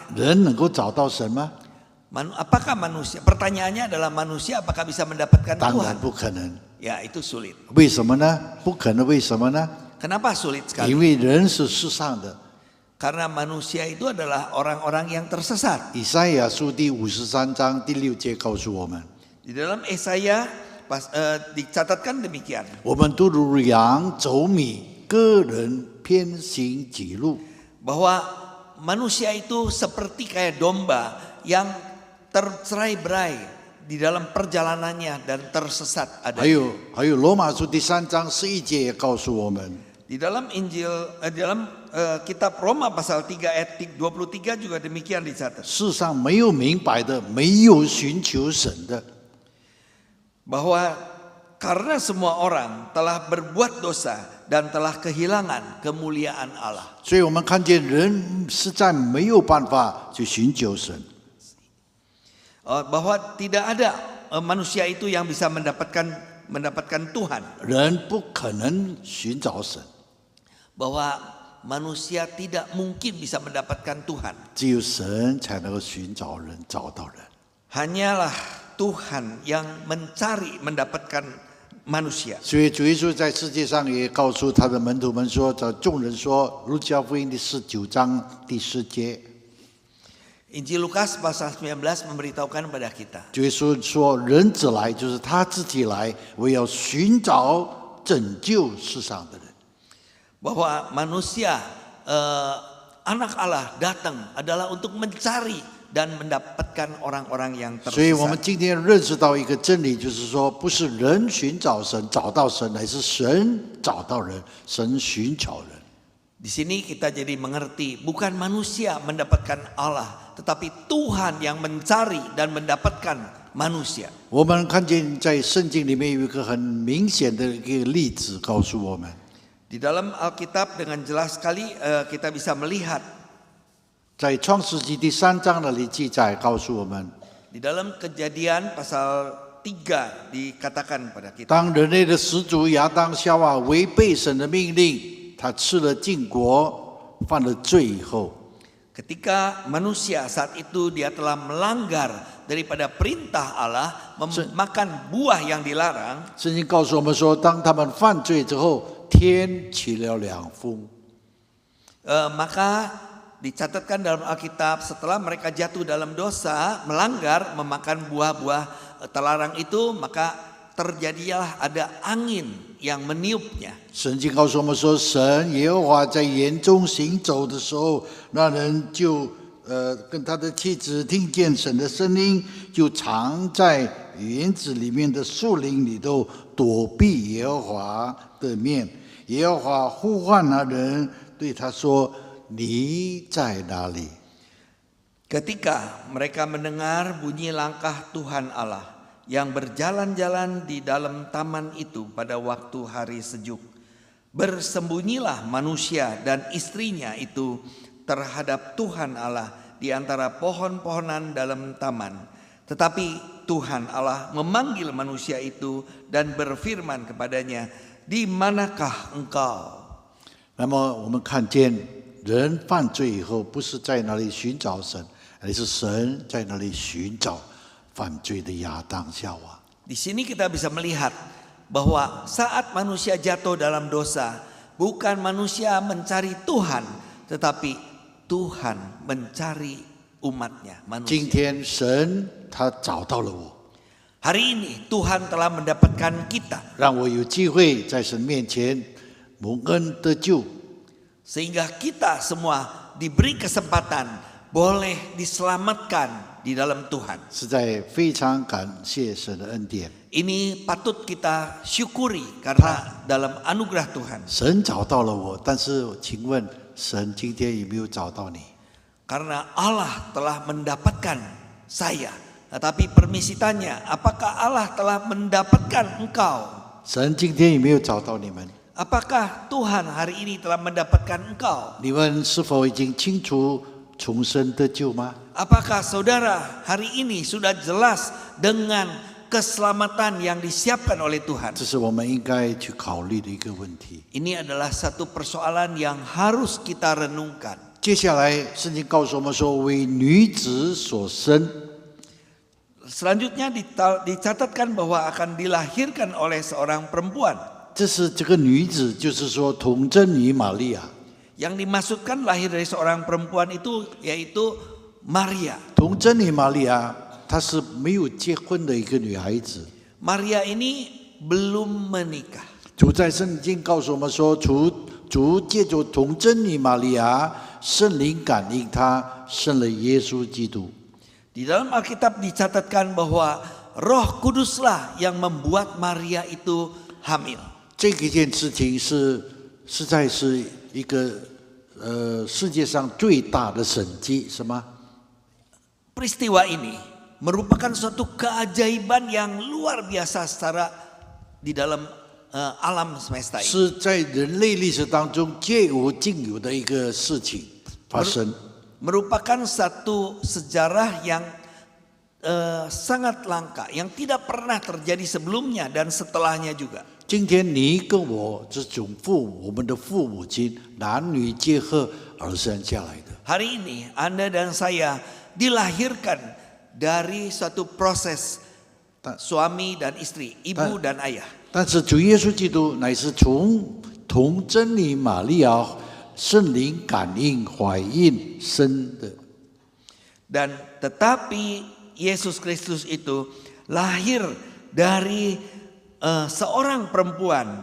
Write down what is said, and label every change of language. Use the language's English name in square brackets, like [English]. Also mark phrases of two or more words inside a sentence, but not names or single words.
[Chinese] 人能够找到神吗？ [Indonesian] Apakah manusia? Pertanyaannya adalah manusia apakah bisa mendapatkan [Chinese] 当然 [Indonesian] Tuhan? [Chinese] 不可能。 [Indonesian] Ya, itu sulit. [Chinese] 为什么呢？不可能，为什么呢？ [Indonesian] Kenapa sulit sekali? [Chinese] 因为人是世上的。 [Indonesian] Karena manusia itu adalah orang-orang yang tersesat. [Chinese] 以赛亚书第53章第6节告诉我们： [Indonesian] Di dalam Yesaya dicatatkan demikian. [Chinese] 我们都如羊走米，个人偏行己路。 [Indonesian] Bahwa manusia itu seperti kayak domba yang tercerai-berai di dalam perjalanannya dan tersesat [Chinese] 还 [Indonesian] adanya. [Chinese] 有罗马书第3章11节也告诉我们。 [Indonesian] Di dalam kitab Roma pasal 3 ayat 23 juga demikian dicatat. [Chinese] 世上没有明白的，没有寻求神的。 [Indonesian] Bahwa karena semua orang telah berbuat dosa dan telah kehilangan kemuliaan Allah. [Chinese] 所以我们看见人实在没有办法去寻求神。 [Indonesian] Bahwa tidak ada manusia itu yang bisa mendapatkan Tuhan. [Chinese] 人不可能寻找神， [Indonesian] Bahwa manusia tidak mungkin bisa mendapatkan Tuhan. [Chinese] 只有神才能够寻找人，找到人。 [Indonesian] Hanyalah Tuhan yang mencari mendapatkan manusia. [Chinese] 所以主耶稣在世界上也告诉他的门徒们说：“找众人说，路加福音第19章第10节， [Indonesian] Injil Lukas pasal 19 memberitahukan kepada kita [Chinese] 主耶稣说，人子来就是他自己来，我要寻找拯救世上的人。 [Indonesian] bahwa manusia anak Allah datang adalah untuk mencari dan mendapatkan orang-orang yang [Chinese] 所以我们 [Indonesian] tersesat. [Chinese] 今天认识到一个真理，就是说，不是人寻找神找到神，乃是神找到人，神寻找人。 [Indonesian] Di sini kita jadi mengerti bukan manusia mendapatkan Allah, tetapi Tuhan yang mencari dan mendapatkan manusia. [Chinese] 我们看见在圣经里面有一个很明显的一个例子，告诉我们， [Indonesian] Di dalam Alkitab dengan jelas sekali kita bisa melihat [Chinese] 在创世纪第3章那里记载，告诉我们， [Indonesian] di dalam Kejadian pasal 3 dikatakan pada kita [Chinese] 当人类的始祖亚当夏娃违背神的命令，他吃了禁果，犯了罪以后， [Indonesian] ketika manusia saat itu dia telah melanggar daripada perintah Allah memakan buah yang dilarang. [Chinese] 圣经告诉我们说，当他们犯罪之后，天起了两风。 [Indonesian] Maka dicatatkan dalam Alkitab setelah mereka jatuh dalam dosa, melanggar, memakan buah-buah terlarang itu, maka terjadilah ada angin yang meniupnya. [Chinese] 圣经告诉我们说，神耶和华在园中行走的时候，那人就跟他的妻子听见神的声音，就藏在园子里面的树林里头，躲避耶和华的面。耶和华呼唤那人，对他说：“你在哪里？” [Indonesian] Ketika mereka mendengar bunyi langkah Tuhan Allah yang berjalan-jalan di dalam taman itu pada waktu hari sejuk, bersembunyilah manusia dan istrinya itu terhadap Tuhan Allah di antara pohon-pohonan dalam taman. Tetapi Tuhan Allah memanggil manusia itu dan berfirman kepadanya, "Di manakah engkau?" [Chinese] 那么我们看见人犯罪以后，不是在那里寻找神，而是神在那里寻找犯罪的亚当夏娃。 [Indonesian] Di sini kita bisa melihat bahwa saat manusia jatuh dalam dosa, bukan manusia mencari Tuhan, tetapi Tuhan mencari umatnya, [Chinese] 今 [Indonesian] manusia. [Chinese] 天神他找到了我， [Indonesian] Hari ini Tuhan telah mendapatkan kita, [Chinese] 让我有机会在神面前蒙恩得救。 [Indonesian] sehingga kita semua diberi kesempatan boleh diselamatkan di dalam Tuhan. [Chinese] 实在非常感谢神的恩典。 [Indonesian] Ini patut kita syukuri karena dalam anugerah Tuhan. [Chinese] 神找到了我，但是请问神今天有没有找到你？ [Indonesian] Karena Allah telah mendapatkan saya. Tetapi permisi tanya, apakah Allah telah mendapatkan engkau? [Chinese] 神今天有没有找到你们？ [Indonesian] Apakah Tuhan hari ini telah mendapatkan engkau? [Chinese] 你们是否已经清楚重生得救吗？ [Indonesian] Apakah saudara hari ini sudah jelas dengan keselamatan yang disiapkan oleh Tuhan? [Chinese] 这是我们应该去考虑的一个问题。 [Indonesian] Ini adalah satu persoalan yang harus kita renungkan. [Chinese] 接下来，圣经告诉我们说，为女子所生， [Indonesian] Selanjutnya dicatatkan bahwa akan dilahirkan oleh seorang perempuan. [Chinese] 这是这个女子，就是说童贞女玛利亚。 [Indonesian] Yang dimaksudkan lahir dari seorang perempuan itu yaitu Maria. [Chinese] 童贞女玛利亚，她是没有结婚的一个女孩子。 [Indonesian] Maria ini belum menikah. [Chinese] 主在圣经告诉我们说，主借着童贞女玛利亚，圣灵感应她，生了耶稣基督。 [Indonesian] Di dalam Alkitab dicatatkan bahwa Roh Kuduslah yang membuat Maria itu hamil. [Chinese] 这个件事情实在是一个世界上最大的神迹，是吗？ [Indonesian] Peristiwa ini merupakan suatu keajaiban yang luar biasa secara di dalam alam semesta ini. [Chinese] 是在人类历史当中绝无仅有的一个事情发生。 [Indonesian] Merupakan satu sejarah yang sangat langka, yang tidak pernah terjadi sebelumnya dan setelahnya juga. [Chinese] 今天你跟我这种我们的父母亲男女结合而生下来的。 [Indonesian] Hari ini Anda dan saya dilahirkan dari suatu proses suami dan istri, ibu dan ayah. [Chinese] 但是主耶稣基督乃是从童贞女玛利亚圣灵感应怀孕生的。 [Indonesian] Dan tetapi Yesus Kristus itu lahir dari seorang perempuan.